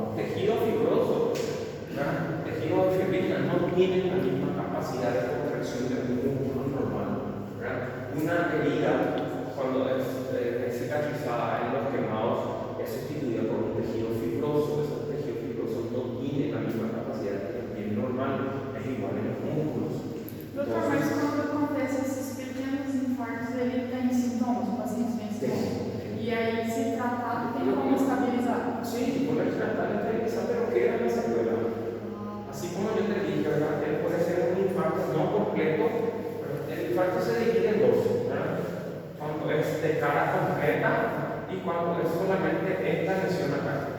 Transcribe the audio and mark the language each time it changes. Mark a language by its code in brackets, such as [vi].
[es] Tejido fibroso, ¿verdad? Tejido de fibrina no tiene la misma capacidad de contracción del músculo normal, ¿verdad? Una herida, cuando es cicatrizada en los quemados, es sustituida por un tejido fibroso. Ese tejido fibroso no tiene la misma capacidad que el piel normal, es igual en los músculos. [pt] Doutor, mas quando acontece esses pequenos infartos, ele tem sintomas, o paciente tem sintomas. E aí, se tratado, tem como estabilizar? [es] Sí, poder tratar de estabilizar, pero queda en la secuela. Así como yo te dije, ¿verdad? Él puede ser un infarto no completo, pero el infarto se divide en dos, ¿verdad? Cuando es de cara completa y cuando es solamente esta lesión acá.